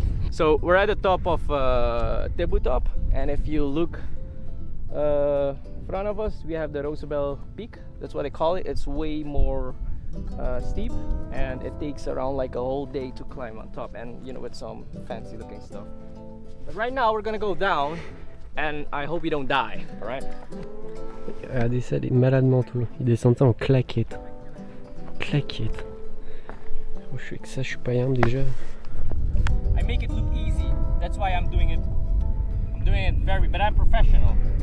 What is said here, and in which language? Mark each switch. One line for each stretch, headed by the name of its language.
English: So we're at the top of Tebu Top, and if you look in front of us, we have the Roosevelt Peak. That's what they call it. It's way more steep, and it takes around like a whole day to climb on top, and you know, with some fancy looking stuff. But right now we're gonna go down. And I hope you don't die, alright?
French: Regardez ça, les malades mentaux. Ils descendent ça en claquettes. Claquettes. Oh, je suis avec ça, je suis pas humble déjà.
English: I make it look easy. That's why I'm doing it. I'm doing it but I'm professional.